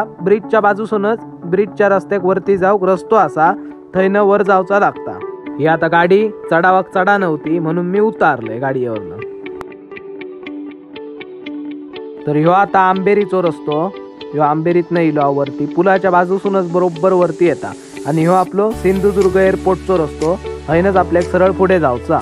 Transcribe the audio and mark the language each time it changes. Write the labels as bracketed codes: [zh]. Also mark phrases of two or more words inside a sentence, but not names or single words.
[kok] ब्रिजच्या बाजूसूनच ब्रिजच्या रस्त्याक वरती जाऊक रस्तो असा, थंयनं वर जावचा लागता। ही आता गाडी चढावाक चढा नव्हती म्हणून मी उतारलोय गाडीवरनं। तर ह्यो आता आंबेरीचो रस्तो, ह्यो आंबेरीतनं इलो वरती, पुलाच्या बाजूसूनच बरोबर वरती येता आणि ह्यो आपलो सिंधुदुर्ग एअरपोर्टचो रस्तो, हयनच आपल्याक सरळ पुढे जावचा।